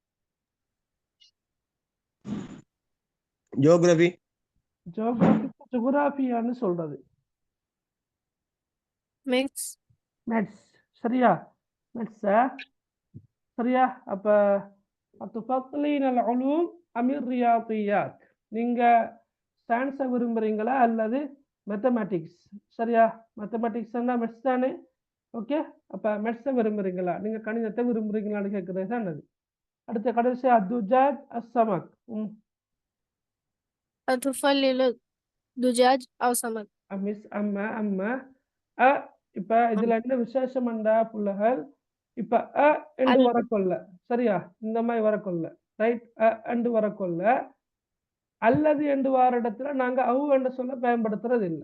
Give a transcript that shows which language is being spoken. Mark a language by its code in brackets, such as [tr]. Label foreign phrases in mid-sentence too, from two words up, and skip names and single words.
[ta] ஜியோகிராஃபி ஜியோகிராஃபியான்னு சொல்றது. மேக்ஸ் மேத்ஸ். சரியா? மேத்ஸா? சரியா? [ar] அப்ப அத்துஃபضلين العلوم أم الرياضيات. [ta] நீங்க சயின்ஸை விரும்புறீங்களா அல்லது மேத்தமேட்டிக்ஸ்? சரியா? மேத்தமேட்டிக்ஸ் மெட்ஸ் தானே? ஓகே. அப்ப மெட்ஸை விரும்புறீங்களா? நீங்க கணிதத்தை விரும்புறீங்களான்னு கேட்கறது தான் அது. அடுத்த கடைசி [ar] الدجاج السمك. أتفضل دجاج أو سمك [ta] மிஸ் அம்மா அம்மா அ. இப்ப இதுல என்ன விசேஷம் என்றா புள்ளகள், இப்ப அ என்று அல் வரக்கொள்ள. சரியா? இந்த மாதிரி வரக்கொள்ள. ரைட். அ என்று வரக்கொள்ள அல்லது என்று வார இடத்துல நாங்க அவு என்ற சொல்ல பயன்படுத்துறது இல்லை.